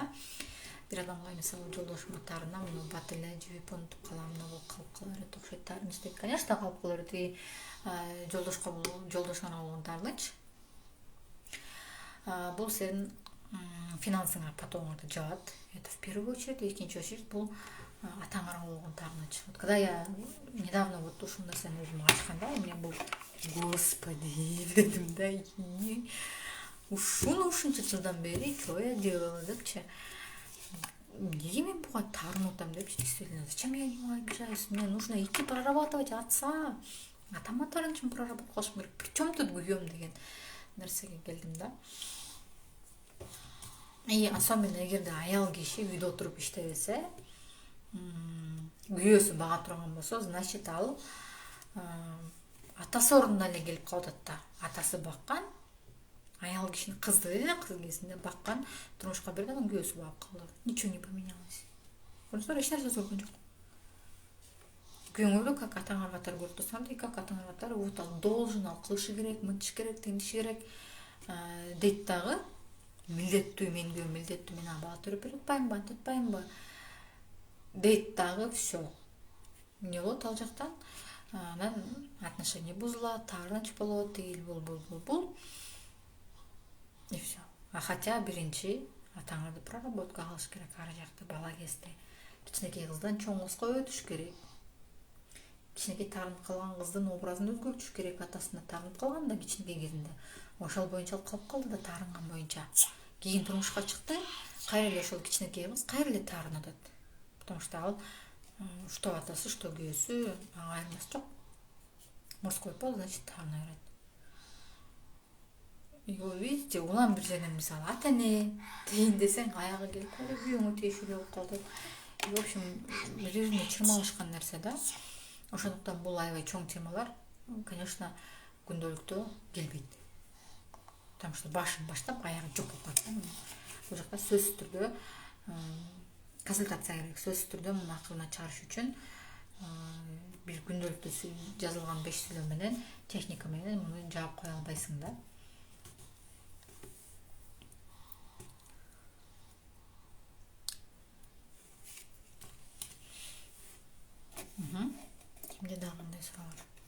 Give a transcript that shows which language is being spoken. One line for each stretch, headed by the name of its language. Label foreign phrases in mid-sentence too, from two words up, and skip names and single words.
Kyrgyz: Бир адамга мисалы жолдошума таарына, муну бат эле жибип унутуп калам, мына калып кала берет, окшойт таарынч дейт. Конечно, калып кала берет. И жолдошуңа болгон таарыныч. Бул сенин финансыңа потомуңарды жаат.
Russian: Это в первую очередь,
Kyrgyz: экинчи очередь бул атаңарга болгон таарыныч.
Russian: Вот когда я недавно вот
Kyrgyz: ушул нерсени өзүм ачканда, мне бул господи дедим да, ушуну ушунча жылдан бери
Russian: что я делала
Kyrgyz: депчи. Неге мен буга таарынып атам депчи,
Russian: действительно, зачем я не обижаюсь? Мне нужно идти прорабатывать отца.
Kyrgyz: Атама таарынычын проработка кылышым керек.
Russian: Причем тут
Kyrgyz: күйөөм деген нерсеге келдим да.
Russian: И особенно
Kyrgyz: эгерде аял киши үйдө отуруп иштебесе, күйөөсү бага турган болсо, значит ал атасы ордуна эле келип калып атат да. Атасы баккан, аял кишини кызды эле кыз кезинде баккан, турмушка берген, анан күйөөсү багып калды.
Russian: Ничего не поменялось.
Kyrgyz: Көрдүңүздөр, эч нерсе өзгөргөн жок. Күйөөңөрдү как атаңар катары көрүп турсаңар,
Russian: и как
Kyrgyz: атаңар катары вот ал должен, ал кылышы керек, мынтыш керек, тигинтиш керек дейт дагы. Милдеттүү, мен күйөөм милдеттүү, мен ага бала төрөп берип атпаймынбы, антип атпаймынбы дейт дагы, все. Эмне болот ал жактан? Анан отношение бузулат, таарыныч болот, тигил бул.
Russian: И все.
Kyrgyz: Хотя биринчи атаңарды проработка кылыш керек, ар жакты бала кезде. Кичинекей кыздан чоң кызга өтүш керек. Кичинекей таарынып калган кыздын образын өзгөртүш керек, атасына таарынып калган да кичинекей кезинде. Ошол боюнча алып калып калды да, таарынган боюнча. Кийин турмушка чыкты, кайра эле ошол кичинекей кыз кайра эле таарынып атат.
Russian: Потому что
Kyrgyz: ал что атасы, что күйөөсү ага айырмасы жок.
Russian: Морской пол, значит,
Kyrgyz: таарына берет.
Russian: И вы видите,
Kyrgyz: улам бир жерден мисалы ата-эне дейин десең, аягы келип калды, күйөөңө тиешелүү болуп калды.
Russian: И в общем,
Kyrgyz: бири-бирине чырмалышкан нерсе да. Ошондуктан бул аябай чоң темалар, конечно, күндөлүктө келбейт.
Russian: Потому что
Kyrgyz: башын баштап аягы жок болуп калат. Бул жакта сөзсүз түрдө консультация керек. Сөзсүз түрдө муну акылына чыгарыш үчүн бир күндөлүктө жазылган 5 сүйлөм менен, техника менен муну жаап кое албайсың да. Кимде дагы кандай суроо бар?